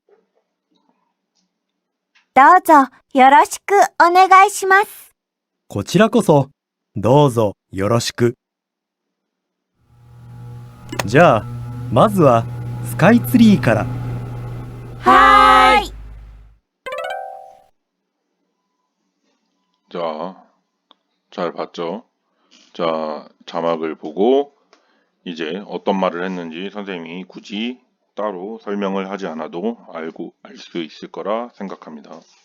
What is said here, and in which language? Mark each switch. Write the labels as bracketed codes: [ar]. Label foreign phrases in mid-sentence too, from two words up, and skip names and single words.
[ja] どうぞよろしくお願いします。こちらこそ、どうぞよろしく。じゃあ、まずはスカイツリーから。はーい。 [ko] 자, 잘 봤죠? 자, 자막을 보고 이제 어떤 말을 했는지 선생님이 굳이 따로 설명을 하지 않아도 알 수 있을 거라 생각합니다.